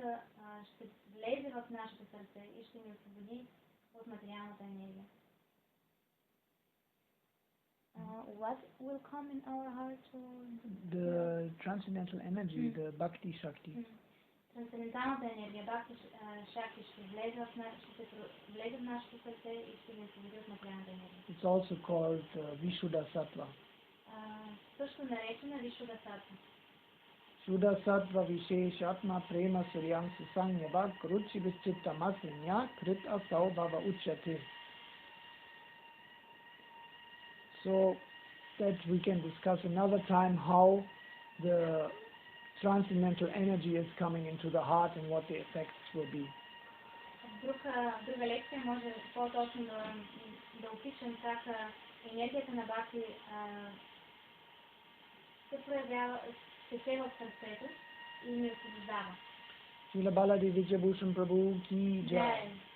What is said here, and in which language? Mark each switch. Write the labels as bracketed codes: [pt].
[bg] което ще влезе в нашето сърце и ще ни освободи от материалната енергия. [en] What will come in our heart? The transcendental energy, the bhakti shakti. [bg] Трансценденталната енергия, бхакти шакти ще влезе в нашето сърце и ще ни освободи от материалната енергия. [en] It's also called Vishuddha Sattva. [bg] Също наречена Vishuddha Sattva. [sa] Shuddha Sattva Visheshatma Prema Suryam Susanyava Kruchi Vichitta Maslinya Krit Asau Bhava Uchyate. [en] So that we can discuss another time how the transcendental energy is coming into the heart and what the effects will be. [bg] Друга лекция може по-точно да опишем как енергията на бхакти се проявява, се сева в сърцето и ни освобождава. Шрила Баладева Видхябхашана Prabhu ki jai.